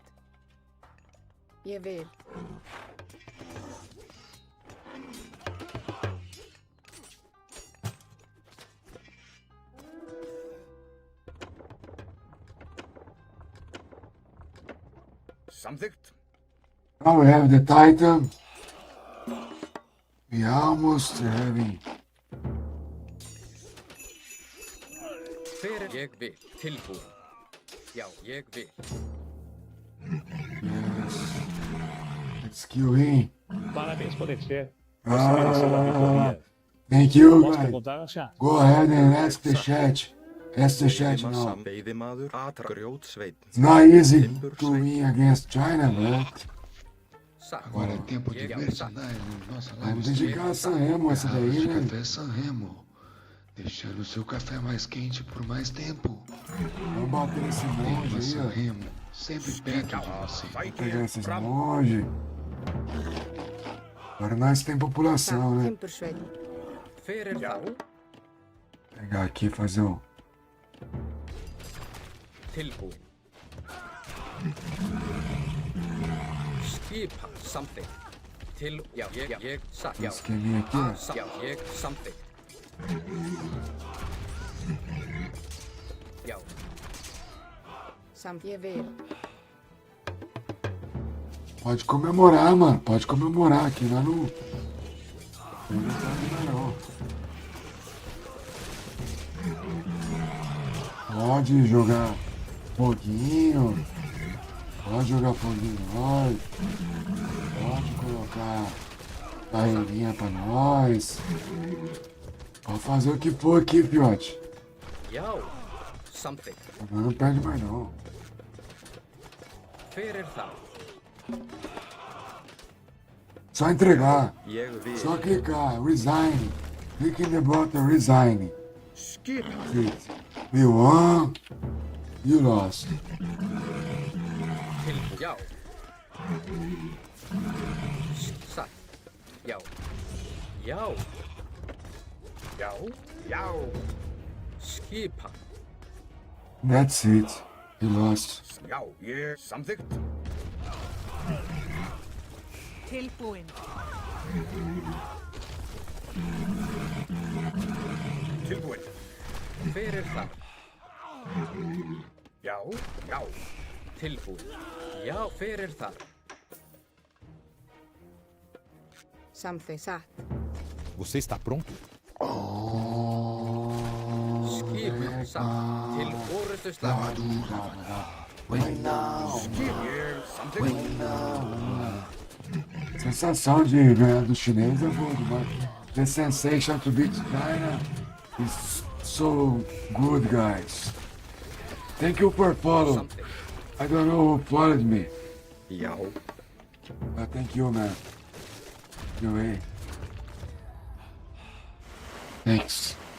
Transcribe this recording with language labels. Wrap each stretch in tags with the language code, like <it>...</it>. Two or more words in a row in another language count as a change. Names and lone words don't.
<is>Ég vil. Samþykkt.</is> <en>Now we have the Titan. We almost having.</en> <is>Fyrir ég vil. Tilbúin. Já, ég vil.</is> <en>Yes. Let's kill him.</en> <pt>Parabéns, pode ser. Você mereceu a vitória.</pt> <en>Thank you,</en> <pt>Posso</pt> <en>guys.</en> <pt>perguntar, Chá?</pt> <en>Go ahead and ask the chat. Ask the chat now.</en> <is>Veiðimaður. Grjótsveinn.</is> <en>It's not easy to win against China, bro.</en> <is>Satt.</is> <pt>Agora é tempo de</pt> <is>Já,</is> <pt>merchandising. Nossa live Vamos stream. dedicar a Sanremo essa Garrafas daí, de né? café Sanremo. Deixando o seu café mais quente por mais tempo. Vamos bater nesse monge Tema aí, ó. Sanremo. Sempre perto de você. Vou pegar esses monges. Agora nós tem população, né? 100%.</pt> <is>Fyrir þar.</is> <pt>Pegar aqui e fazer um.</pt> <is>Tilbúin. Skipa samþykkt. Já, ég, satt. Já.</is> <pt>Esqueminha aqui, ó.</pt> <is>Já, ég samþykkt. Já. Samt. Ég vil.</is> <pt>Pode comemorar, mano. Pode comemorar aqui lá no. Não tá ainda não. Pode jogar foguinho. Pode jogar foguinho em nós. Pode colocar barreirinha pra nós. Pode fazer o que for aqui, fiote.</pt> <is>Já, samþykkt.</is> <pt>Não perde mais não.</pt> <is>Fyrir það.</is> <pt>Só entregar.</pt> <is>Ég vil.</is> <pt>Só clicar.</pt> <en>Resign. Click in the button. Resign.</en> <is>Skip.</is> <en>You won. You lost.</en> <is>Tilbúin. Já. Satt. Já. Já. Já. Já. Skipa.</is> <en>That's it. You lost.</en> <is>Já, samþykkt. Tilbúin. Tilbúin. Fyrir það. Já, já. Tilbúin. Já, fyrir það. Samþykkt. Satt.</is> <pt>Você está pronto?</pt> <is>Skipa. Satt. Til orustu slag.</is> <pt>Sensação de ganhar do chinês é boa demais.</pt> <en>The sensation to beat China is so good, guys. Thank you for following. I don't know who followed me.</en> <is>Já.</is> <en>But thank you, man. Anyway. Thanks.</en>